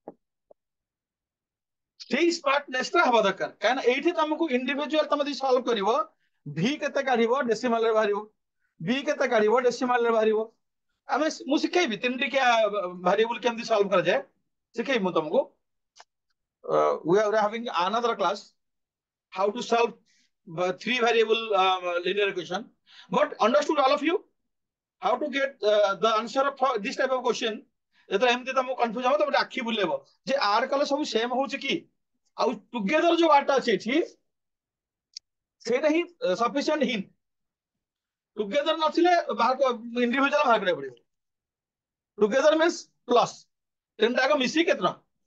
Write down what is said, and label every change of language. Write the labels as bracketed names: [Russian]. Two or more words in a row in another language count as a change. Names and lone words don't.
[Odia] ସେଇ ସ୍ମାର୍ଟନେସ୍ ଟା ହବା ଦରକାର। କାହିଁକିନା ଏଇଠି ତମକୁ ଇଣ୍ଡିଭିଜୁଆଲ ତମେ ଯଦି ସଲ୍ଭ କରିବ ଭି କେତେ କାଢିବ ଡେସିମାଲ ରେ ବାହାରିବ, ବି କେତେ କାଢିବ ଡେସିମାଲ ରେ ବାହାରିବ। ମୁଁ ଶିଖେଇବି 3ଟିକିଆ ଭେରିଏବୁଲ କେମିତି ସଲ୍ଭ କରାଯାଏ ଶିଖେଇବି ମୁଁ ତମକୁ। [English] We are having another class how to solve 3 variable linear equation. But understood all of you how to get the answer of this type of question? [Odia] ଯେତେବେଳେ ଏମିତି ତମକୁ କନଫ୍ୟୁଜ ହବ ତମେ ଆଖି ବୁଲେଇବ ଯେ ଆର କଲେ ସବୁ ସେମ ହଉଛି କି, ଆଉ ଟୁଗେଦର ଯୋଉ ୱାର୍ଡଟା ଅଛି ଏଠି ସେଇଟା ହିଁ [English] sufficient hint. [Odia] ଟୁଗେଦର ନଥିଲେ ଇଣ୍ଡିଭିଜୁଆଲ ବାହାର କରିବାକୁ ପଡିବ। [English] together means plus [Odia] 3ଟା ମିଶିକି କେତେ ଟଙ୍କା?